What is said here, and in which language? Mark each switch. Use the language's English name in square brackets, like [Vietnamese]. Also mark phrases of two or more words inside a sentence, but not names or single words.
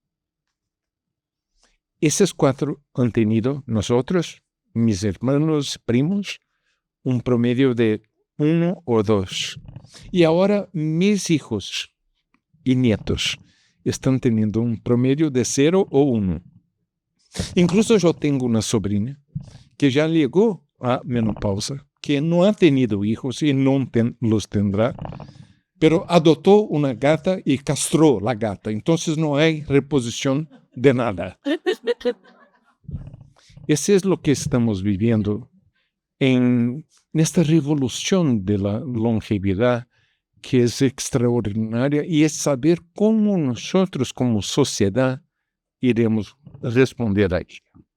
[Spanish] Esos 4 han tenido nosotros, mis hermanos, primos, un promedio de 1 o 2. Y ahora mis hijos y nietos están teniendo un promedio de 0 o 1. Incluso yo tengo una sobrina [Portuguese] que já chegou à menopausa, que não [Spanish] ha tenido hijos [Portuguese] e não [Spanish] los tendrá, pero [Portuguese] adotou uma gata e castrou a gata. Então não há reposição de nada. [Spanish] Eso es lo que estamos viviendo en esta revolución de la longevidad, que es extraordinaria, y es saber cómo nosotros como sociedad iremos responder a ella.